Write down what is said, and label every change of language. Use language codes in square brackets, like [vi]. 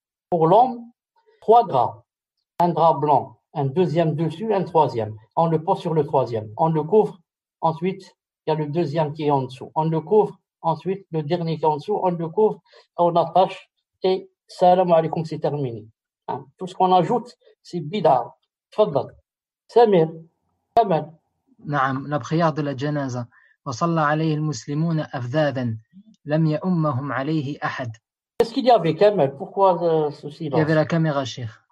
[fr] Pour l'homme, 3 draps. Un drap blanc, un deuxième dessus, un troisième. On le pose sur le troisième. On le couvre. Ensuite, il y a le deuxième qui est en dessous. On le couvre. Ensuite, le dernier qui est en dessous, on le couvre, on attache et salam alaykoum, c'est terminé. Tout ce qu'on ajoute, c'est bida. [ar] Tfadal. Samir. Kamal. نعم [fr] la prière de la janaza [ar] وصلى عليه المسلمون أفذاذا لم يؤمهم عليه أحد. [fr] Qu'est-ce qu'il y avait, Kamal? Pourquoi ce silence? Il y avait la caméra, Cheikh.